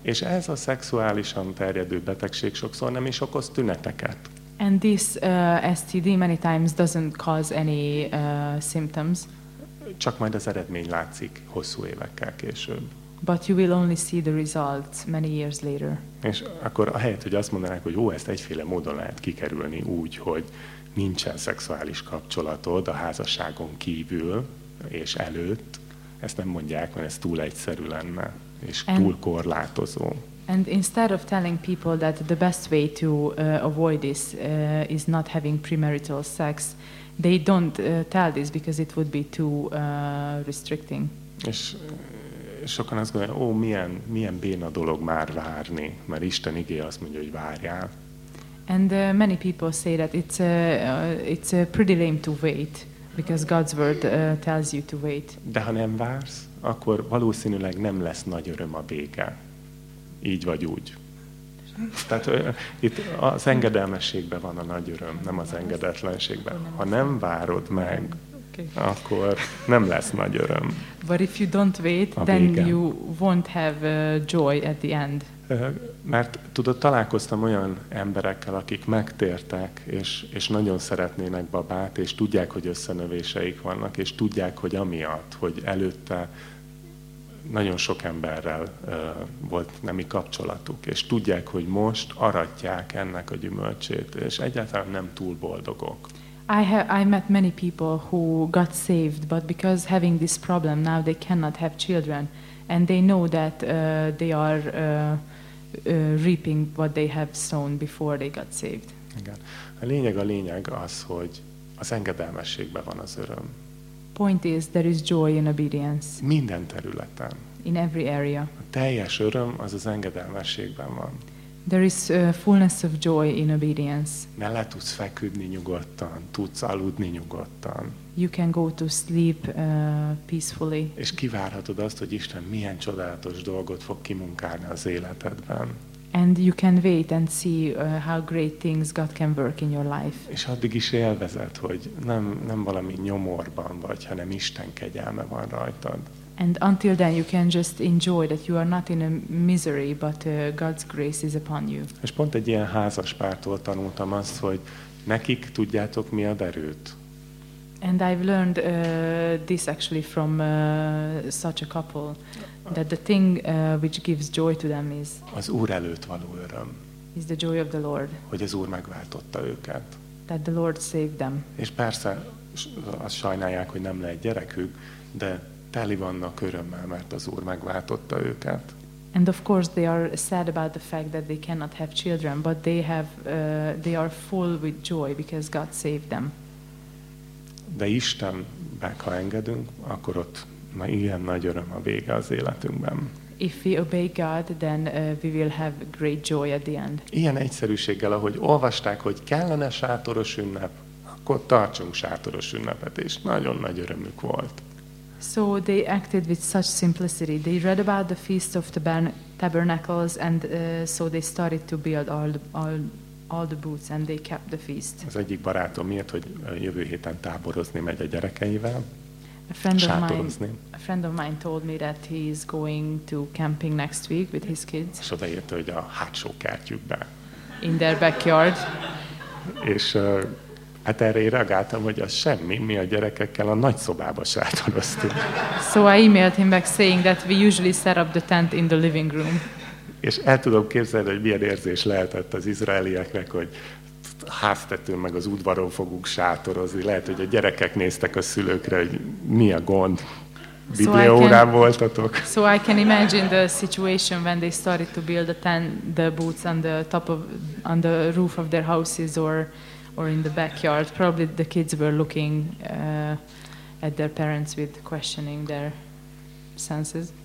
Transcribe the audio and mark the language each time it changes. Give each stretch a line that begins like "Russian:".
Hungarian: És ez a szexuálisan terjedő betegség sokszor nem is okoz tüneteket.
English: And this STD many times doesn't cause any symptoms.
Hungarian: Csak majd az eredmény látszik hosszú évekkel később.
English: But you will only see the results many years later.
Hungarian: És akkor ahelyett, hogy azt mondanák, hogy jó, ezt egyféle módon lehet kikerülni úgy, hogy nincsen szexuális kapcsolatod a házasságon kívül, és előtt, ezt nem mondják, mert ez túl egyszerű lenne, és túl korlátozó.
English: And instead of telling people that the best way to avoid this is not having premarital sex, they don't tell this because it would be too restricting.
Hungarian: És sokan azt gondolják, ó, milyen béna dolog már várni, mert Isten igéje azt mondja, hogy várjál.
English: And many people say that it's pretty lame to wait. Because God's word tells you to wait.
Hungarian: De ha nem vársz, akkor valószínűleg nem lesz nagy öröm a vége. Így vagy úgy. Tehát itt az engedelmességben van a nagy öröm, nem az engedetlenségben. Ha nem várod meg, okay, akkor nem lesz nagy öröm.
English: But if you don't wait, then you won't have joy at the end.
Hungarian: Mert tudod, találkoztam olyan emberekkel, akik megtértek, és nagyon szeretnének babát, és tudják, hogy összenövéseik vannak, és tudják, hogy amiatt, hogy előtte nagyon sok emberrel volt nemi kapcsolatuk, és tudják, hogy most aratják ennek a gyümölcsét, és egyáltalán nem túl boldogok.
English: I met many people who got saved, but because having this problem, now they cannot have children. And they know that they are reaping what they have sown before they got saved.
Hungarian: Igen. A lényeg az, hogy az engedelmességben van az öröm.
English: point is there is joy in obedience.
Hungarian: Minden területen.
English: In every area.
Hungarian: A teljes öröm az az engedelmességben van.
English: There is fullness of joy in obedience.
Hungarian: Ne le tudsz feküdni nyugodtan, tudsz aludni nyugodtan.
English: You can go to sleep peacefully.
Hungarian: És kivárhatod azt, hogy Isten milyen csodálatos dolgot fog kimunkálni az életedben.
English: And you can wait and see how great things God can work in your life.
Hungarian: És addig is élvezed, hogy nem valami nyomorban vagy, hanem Isten kegyelme van rajtad.
English: And until then you can just enjoy that you are not in a misery, but God's grace is upon you.
Hungarian: És pont egy ilyen házaspártól tanultam azt, hogy nekik tudjátok mi a derőt.
English: And I've learned this actually from such a couple, that the thing which gives joy to them is
Hungarian: az Úr előtt való öröm.
English: Is the joy of the Lord.
Hungarian: Hogy az Úr megváltotta őket.
English: That the Lord saved them.
Hungarian: És persze azt sajnálják, hogy nem lehet gyerekük, de teli vannak örömmel, mert az Úr megváltotta őket.
English: And of course they are sad about the fact that they cannot have children, but they are full with joy because God saved them.
Hungarian: De Istenbe, ha engedünk, akkor ott már ilyen nagy öröm a vége az életünkben.
English: If we obey God, then we will have great joy at the end.
Hungarian: Ilyen egyszerűséggel, ahogy olvasták, hogy kellene sátoros ünnep, akkor tartsunk sátoros ünnepet, és nagyon nagy örömük volt.
English: So they acted with such simplicity. They read about the Feast of the Tabernacles, and so they started to build all the booths, and they kept the feast.
Hungarian: Az egyik barátom miért, hogy jövő héten táborozni megy a gyerekeivel.
English: A friend of mine told me that he is going to camping next week with his kids.
Hungarian: És odaírta, hogy a hátsó kertjükbe.
English: In their backyard.
Hungarian: És hát erre reagáltam, hogy az semmi, mi a gyerekekkel a nagy szobába sátoroztunk.
English: So I emailed him back saying that we usually set up the tent in the living room.
Hungarian: És el tudom képzelni, hogy milyen érzés lehetett az izraelieknek, hogy háztetőn meg az udvaron fogunk sátorozni. Lehet, hogy a gyerekek néztek a szülőkre, hogy mi a gond. Bibliaórán voltatok.
English: So I can imagine the situation when they started to build the booths on the top of on the roof of their houses or in the backyard. Probably the kids were looking at their parents with questioning their senses.